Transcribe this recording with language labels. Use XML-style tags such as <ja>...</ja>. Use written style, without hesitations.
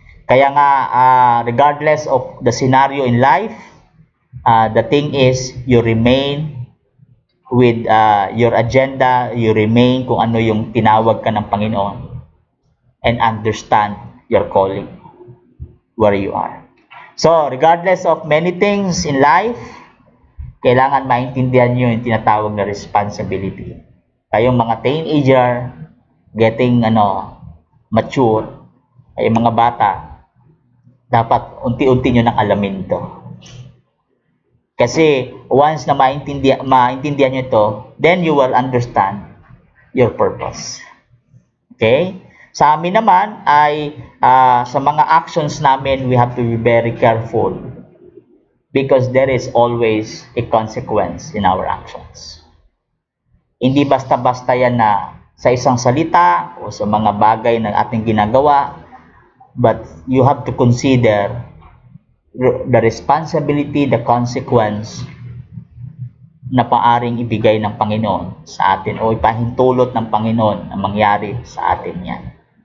<tl>Kaya nga,</tl> <en>regardless of the scenario in life, the thing is, you remain with your agenda, you remain</en> <tl>kung ano yung tinawag ka ng Panginoon,</tl> <en>and understand your calling, where you are. So, regardless of many things in life,</en> <tl>kailangan maintindihan nyo yung tinatawag na responsibility. Kayong mga teenager,</tl> <en>getting mature,</en> <tl>ay mga bata, dapat unti-unti nyo nang alamin to. Kasi once na maintindihan nyo to,</tl> <en>then you will understand your purpose. Okay?</en> <tl>Sa amin naman ay sa mga actions namin,</tl> <en>we have to be very careful because there is always a consequence in our actions.</en> <tl>Hindi basta-basta yan na sa isang salita o sa mga bagay na ating ginagawa,</tl> <en>but you have to consider the responsibility, the consequence</en> <tl>na paaring ibigay ng Panginoon sa atin o ipahintulot ng Panginoon na mangyari sa atin yan.</tl>